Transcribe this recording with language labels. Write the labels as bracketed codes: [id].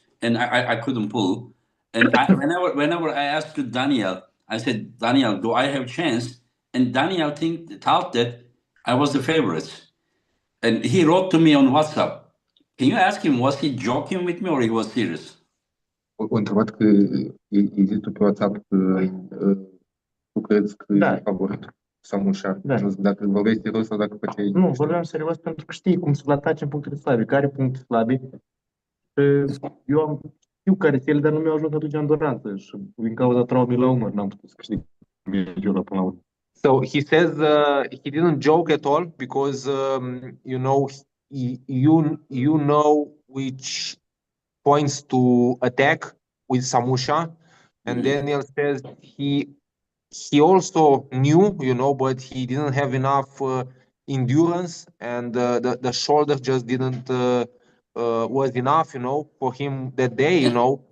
[en] And I couldn't pull. And whenever I asked Daniel, I said, Daniel, do I have chance? And Daniel thought that I was the favorite. And he wrote to me on WhatsApp. Can you ask him, was he joking with me or he was serious? [ro] O întrebat că îi zici tu pe WhatsApp că tu crezi că e favorit Samusha. Dacă vorbeai serios sau dacă făceai... Nu, vorbeam serios pentru că știi cum să-l ataci în punctele slabe. Care puncte slabe? Eu știu care sunt ele, dar nu mi-au ajuns atunci înduranță și din cauza traumei la umăr n-am putut să câștig meciul până la urmă. [en] So he says he didn't joke at all because you know you know which points to attack with Samusha, and Daniel says he also knew, you know, but he didn't have enough endurance, and the shoulder just didn't was enough, you know, for him that day, you know.